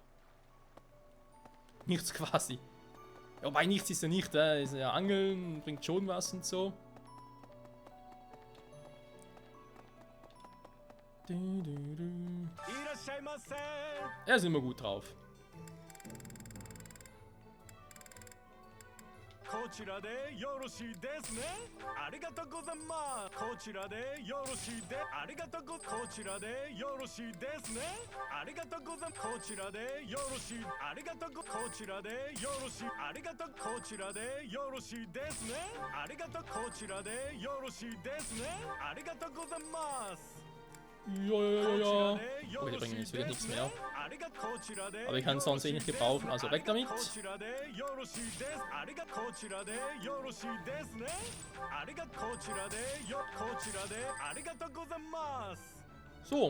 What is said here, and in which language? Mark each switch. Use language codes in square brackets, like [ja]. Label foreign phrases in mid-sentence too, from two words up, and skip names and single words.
[de] Nichts quasi. Ja, wobei nichts ist ja nicht, ist ja Angeln, bringt schon was und so. Er ist immer gut drauf. [ja] こちらでよろしいですね。ありがとうございます。こちらでよろしいで、ありがとうご、こちらでよろしいですね。ありがとうございます。こちらでよろしい、ありがとうご、こちらでよろしい、ありがとう、こちらでよろしいですね。ありがとう、こちらでよろしいですね。ありがとうございます。 [de] Ja. Okay, die bringen jetzt wieder nichts mehr. Aber ich kann es sonst eh nicht gebrauchen, also weg damit. So.